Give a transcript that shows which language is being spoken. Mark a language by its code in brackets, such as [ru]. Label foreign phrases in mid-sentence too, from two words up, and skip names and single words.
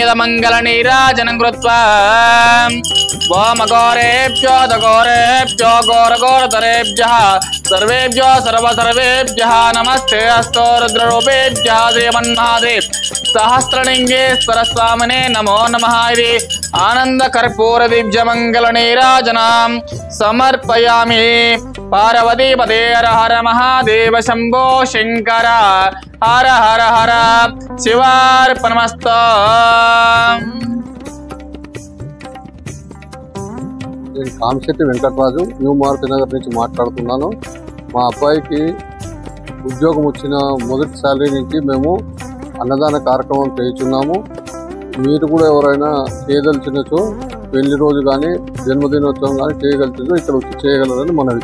[sa] मङ्गलनीराजनं कृत्वा ओम घोरेभ्यो दघोरेभ्यो घोरघोरतरेभ्यः सर्वेभ्यो सर्वसर्वेभ्यः नमस्ते अस्तु रुद्ररूपेभ्यः श्रीमन्महादेव सहस्रलिंगेश्वर स्वामिने नमो नमः इति आनन्दकर्पूर दिव्यमङ्गलनीराजनां समर्पयामि। पार्वतीपते हर हर महादेव शंभो शंकर हर हर हर शिवार्पणमस्तु। [te] నేను కామశెట్టి వెంకటరాజు న్యూ మార్క్ నగర్ నుంచి మాట్లాడుతున్నాను. మా అబ్బాయికి ఉద్యోగం వచ్చిన మొదటి శాలరీ నుంచి మేము అన్నదాన కార్యక్రమం చేస్తున్నాము. మీరు కూడా ఎవరైనా చేయదలిచినచో పెళ్లి రోజు కానీ జన్మదినోత్సవం కానీ చేయగలిచినచో ఇక్కడ వచ్చి చేయగలరని మనవి.